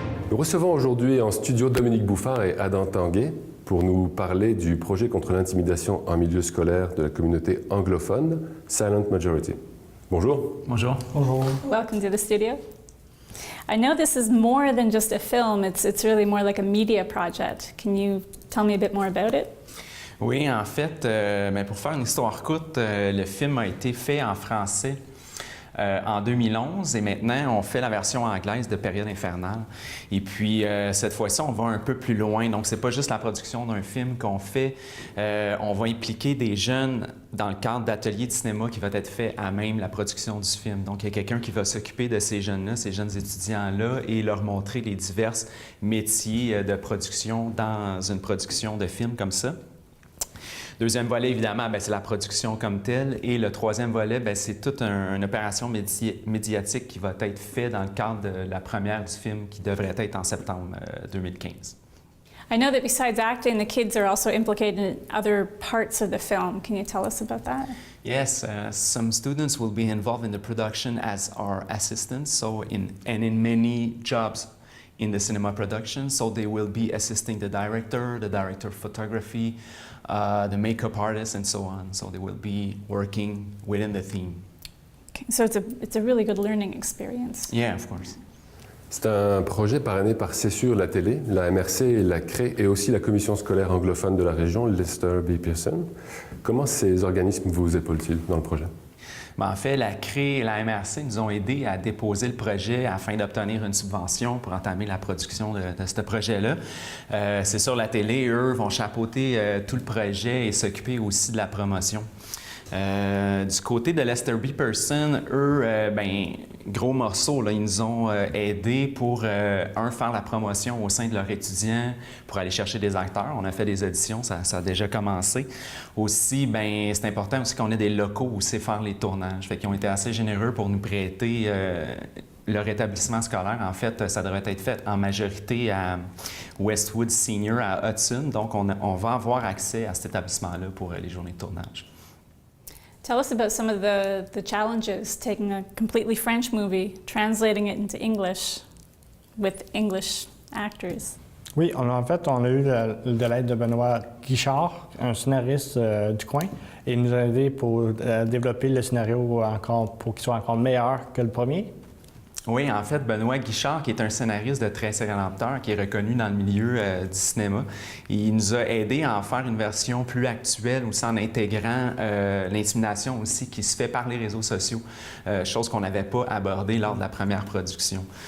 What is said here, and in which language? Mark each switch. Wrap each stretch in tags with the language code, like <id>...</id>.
<fr>Nous recevons aujourd'hui en studio Dominique Bouffard et Adam Tanguay pour nous parler du projet contre l'intimidation en milieu scolaire de la communauté anglophone, Silent Majority. Bonjour. Bonjour. Bonjour.</fr> <en>Welcome to the studio. I know this is more than just a film, it's really more like a media project. Can you tell me a bit more about it?</en> <fr>Oui, en fait, pour faire une histoire courte, le film a été fait en français en 2011 et maintenant on fait la version anglaise de Période infernale. Et puis cette fois-ci, on va un peu plus loin. Donc c'est pas juste la production d'un film qu'on fait. On va impliquer des jeunes dans le cadre d'ateliers de cinéma qui va être fait à même la production du film. Donc il y a quelqu'un qui va s'occuper de ces jeunes-là, ces jeunes étudiants-là et leur montrer les divers métiers de production dans une production de film comme ça. Deuxième volet, évidemment, c'est la production comme telle. Et le troisième volet, c'est toute une opération médiatique qui va être faite dans le cadre de la première du film qui devrait être en septembre 2015.</fr> <en>I know that besides acting, the kids are also implicated in other parts of the film. Can you tell us about that? Yes, some students will be involved in the production as our assistants, in many jobs in the cinema production. So they will be assisting the director of photography, the makeup artist, and so on. So they will be working within the theme. Okay, so it's a really good learning experience. Yeah, of course.</en> <fr>C'est un projet parrainé par Cessure la télé, la MRC et la CRE et aussi la commission scolaire anglophone de la région, Lester B. Pearson. Comment ces organismes vous épaulent-ils dans le projet? En fait, la CRE et la MRC nous ont aidés à déposer le projet afin d'obtenir une subvention pour entamer la production de ce projet-là. C'est sûr, la télé, eux, vont chapeauter tout le projet et s'occuper aussi de la promotion. Du côté de Lester B. Pearson, eux, gros morceau, là, ils nous ont aidés pour, faire la promotion au sein de leurs étudiants, pour aller chercher des acteurs. On a fait des auditions, ça a déjà commencé. Aussi, c'est important aussi qu'on ait des locaux où c'est faire les tournages. Fait qu'ils ont été assez généreux pour nous prêter leur établissement scolaire. En fait, ça devrait être fait en majorité à Westwood Senior à Hudson. Donc, on va avoir accès à cet établissement-là pour les journées de tournage.</fr> <en>Tell us about some of the challenges taking a completely French movie, translating it into English with English actors.</en> <fr>Oui, on a eu de l'aide de Benoît Guichard, un scénariste du coin, et il nous a aidé pour développer le scénario pour qu'il soit encore meilleur que le premier. Oui, en fait, Benoît Guichard, qui est un scénariste de Très Rédempteur, qui est reconnu dans le milieu du cinéma, il nous a aidé à en faire une version plus actuelle, aussi en intégrant l'intimidation aussi qui se fait par les réseaux sociaux, chose qu'on n'avait pas abordée lors de la première production.</fr>